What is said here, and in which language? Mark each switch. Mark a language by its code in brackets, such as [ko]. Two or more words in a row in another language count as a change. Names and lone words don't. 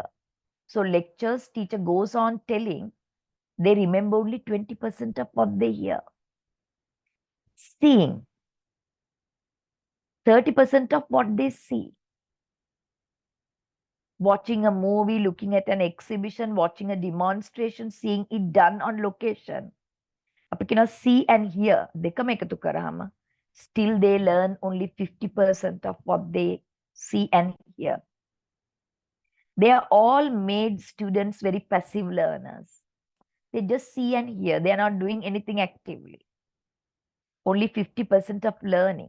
[en] So lectures, teacher goes on telling, they remember only 20% of what they hear. Seeing, 30% of what they see. Watching a movie, looking at an exhibition, watching a demonstration, seeing it done on location. [si] අපි කියනවා [en] see and hear [si] දෙකම එකතු කරාම [en] still they learn only 50% of what they see and hear. They are all made students very passive learners. They just see and hear. They are not doing anything actively. Only 50% of learning.